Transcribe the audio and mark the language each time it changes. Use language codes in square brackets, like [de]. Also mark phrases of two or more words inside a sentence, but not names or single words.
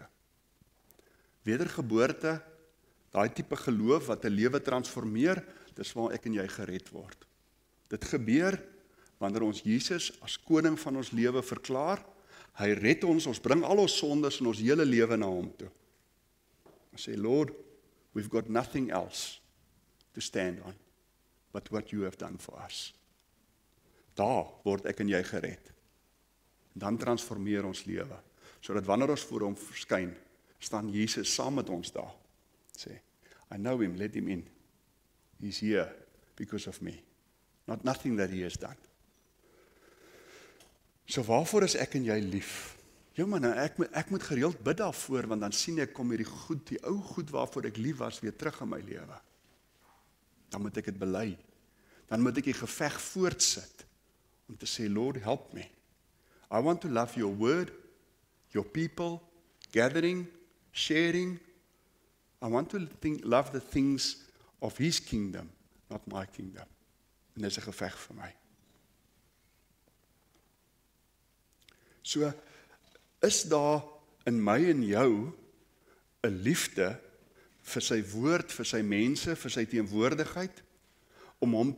[af] Wedergeboorte, daai tipe geloof wat 'n lewe transformeer, dis waar ek en jy gered word. Dit gebeur wanneer ons Jesus as koning van ons lewe verklaar, hy red ons bring al ons sondes en ons hele lewe na hom toe. Ons sê, [en] Lord, we've got nothing else to stand on, but what you have done for us. [af] Daar word ek en jy gered. Dan transformeer ons lewe, sodat wanneer ons voor hom verskyn, staan Jesus saam met ons daar. Sê, [en] I know him, let him in. He's here because of me. Not nothing that he has done. [af] So waarvoor is ek en jy lief? Ja man, ek moet gereeld bid daarvoor, want dan sien ek kom hierdie goed, die ou goed waarvoor ek lief was, weer terug in my lewe. Dan moet ek dit bely. Dan moet ek die geveg voortsit, om te sê, [en] Lord, help me. I want to love your word, your people, gathering, sharing. I want to love the things of his kingdom, not my kingdom. [af] En dis 'n geveg vir my. So, is daar in my en jou 'n liefde vir sy woord, vir sy mense, vir sy teenwoordigheid, om hom te deel?